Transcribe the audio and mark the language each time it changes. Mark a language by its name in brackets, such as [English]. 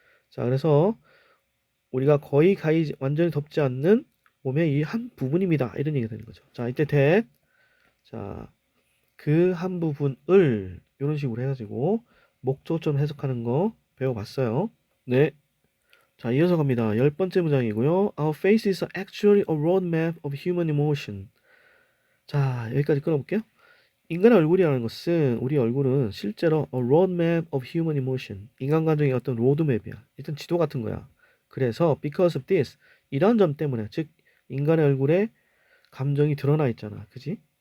[Korean] 자, 그래서 우리가 완전히 덮지 않는 몸의 이 한 부분입니다. 이런 얘기가 되는 거죠. 자, 이때 자, 그 한 부분을 이런 식으로 해가지고 목적어처럼 해석하는 거 배워봤어요. 네. 자, 이어서 갑니다. 10번째 문장이고요. [English] Our face is actually a roadmap of human emotion. [Korean] 자, 여기까지 끊어볼게요. 인간의 얼굴이라는 것은 우리 얼굴은 실제로 [English] a roadmap of human emotion. [Korean] 인간 감정의 어떤 로드맵이야. 일단 지도 같은 거야. 그래서 [English] because of this [Korean] 이런 점 때문에 즉 인간의 얼굴에 감정이 드러나 있잖아. 그지?